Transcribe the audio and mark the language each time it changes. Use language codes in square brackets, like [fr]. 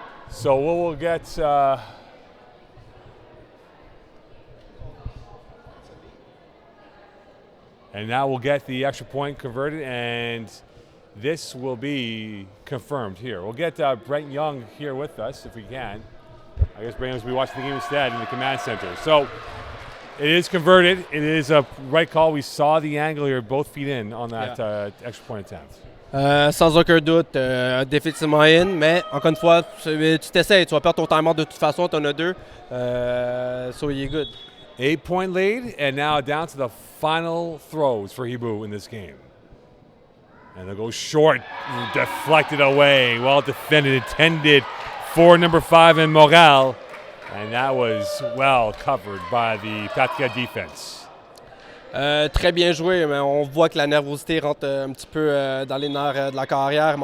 [en] So we'll get and now we'll get the extra point converted, and this will be confirmed here. We'll get Brent Young here with us if we can. I guess Brent will be watching the game instead in the command center. So it is converted. It is a right call. We saw the angle here, both feet in on that extra point attempt. [fr] Sans aucun doute, définitivement in, mais encore une fois, tu t'essayes, tu vas perdre ton timeout de toute façon, tu en as deux, [en] so you're good. 8-point lead, and now down to the final throws for Hiboux in this game. And they'll go short, deflected away, well defended, intended for number 5 in Montreal, and that was well covered by the Patriots defense. [fr] Très bien joué, mais on voit que la nervosité rentre un petit peu dans les nerfs de la carrière.